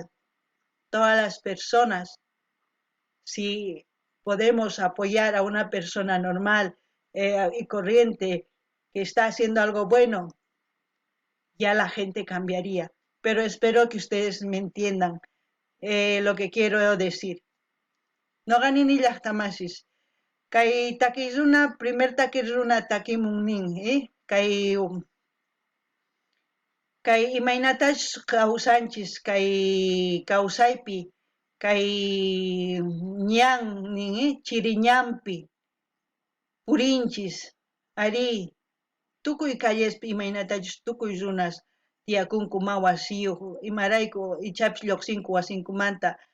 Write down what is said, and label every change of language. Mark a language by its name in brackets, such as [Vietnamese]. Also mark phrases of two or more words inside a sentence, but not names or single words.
[Spanish] Todas las personas, si podemos apoyar a una persona normal y corriente que está haciendo algo bueno, ya la gente cambiaría. Pero espero que ustedes me entiendan lo que quiero decir. No ganin ni las tamasis. [Quechua] Kay takizuna, primer takizuna takimunin, kay imaynatash kawsanchis kay kawsaypi kay ñan nin chiriñampi purinchis ari tukuy callespi imaynatachus tukuy runas tiyakunku ma wasiyuq imarayku ichapis lluqsinku wasinkumanta